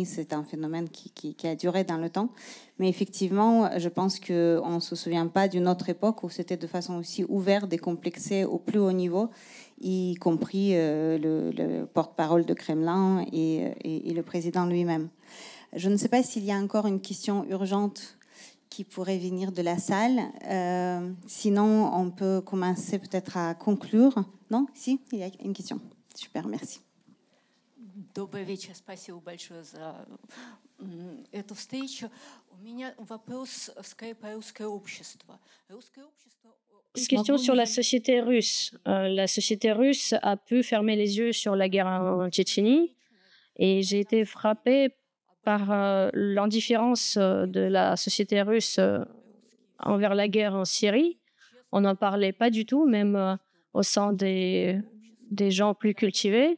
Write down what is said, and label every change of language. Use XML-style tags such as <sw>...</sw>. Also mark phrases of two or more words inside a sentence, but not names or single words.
<fr>C'est un phénomène qui a duré dans le temps. Mais effectivement, je pense qu'on ne se souvient pas d'une autre époque où c'était de façon aussi ouverte, décomplexée au plus haut niveau, y compris le porte-parole de Kremlin et le président lui-même. Je ne sais pas s'il y a encore une question urgente qui pourrait venir de la salle. Sinon, on peut commencer peut-être à conclure. Non? Si, il y a une question. Super, merci.</fr> <ru>Добрый вечер. Спасибо большое за эту встречу. У меня вопрос скорее про русское общество. Русское общество...</ru> <fr>Une question sur la société russe. La société russe a pu fermer les yeux sur la guerre en Tchétchénie et j'ai été frappée par l'indifférence de la société russe envers la guerre en Syrie. On n'en parlait pas du tout, même au sein des gens plus cultivés.</fr>